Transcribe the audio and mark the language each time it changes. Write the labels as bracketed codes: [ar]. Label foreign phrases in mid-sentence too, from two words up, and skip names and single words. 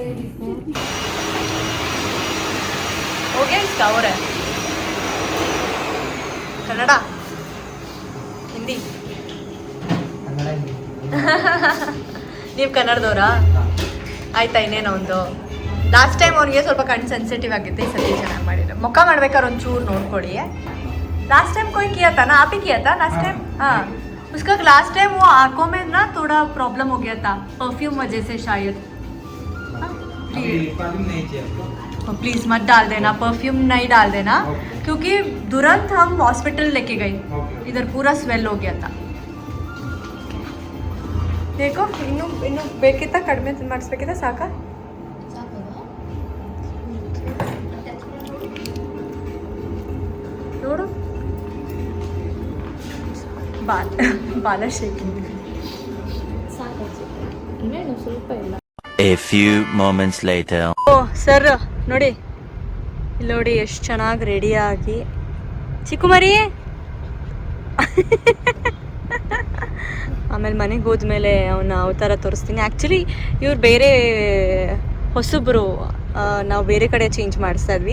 [kn] ಓಕೆ ಅವರ ಕನ್ನಡ ಹಿಂದಿ ನೀವು ಕನ್ನಡದವರಾ? ಆಯ್ತಾ ಇನ್ನೇನೋ ಒಂದು. [en] last time [kn] ಅವ್ನಿಗೆ ಸ್ವಲ್ಪ ಕಣ್ಣು ಸೆನ್ಸಿಟಿವ್ ಆಗಿತ್ತು. ಈ ಸತಿ ಚೆನ್ನಾಗಿ ಮಾಡಿದ್ರು. ಮುಖ ಮಾಡ್ಬೇಕಾದ್ರೆ ಒಂಚೂರು ನೋಡ್ಕೊಳ್ಳಿ. [en] last time [hi] कोई किया था ना, आप ही किया था [en] last time. [hi] हाँ उसका [en] last time [hi] वो आंखों में ना थोड़ा प्रॉब्लम हो गया था परफ्यूम वजह से शायद. प्लीज़ मत डाल देना परफ्यूम, नहीं डाल देना क्योंकि तुरंत हम हॉस्पिटल लेके गए. इधर पूरा स्वेल हो गया था. देखो [kn] ಇನ್ನೂ ಬೇಕಿತ್ತಾ ಕಡಿಮೆ ಮಾಡಿಸ್ಬೇಕಿತ್ತಾ ಸಾಕಾ? ನೋಡು ಬಾಲ ಶೇಕಿಂಗ್ ಸಾಕು ಇನ್ನೇನು ಸ್ವಲ್ಪ ಇಲ್ಲ. [en] A few moments later. [kn] ಓ ಸರ್ ನೋಡಿ ಇಲ್ಲಿ ನೋಡಿ ಎಷ್ಟು ಚೆನ್ನಾಗಿ ರೆಡಿಯಾಗಿ ಚಿಕ್ಕುಮರಿ. ಆಮೇಲೆ ಮನೆಗೆ ಹೋದ್ಮೇಲೆ ಅವನ ಅವತಾರ ತೋರಿಸ್ತೀನಿ. ಆ್ಯಕ್ಚುಲಿ ಇವ್ರು ಬೇರೆ ಹೊಸಬ್ರು, ನಾವು ಬೇರೆ ಕಡೆ ಚೇಂಜ್ ಮಾಡಿಸ್ತಾ ಇದ್ವಿ.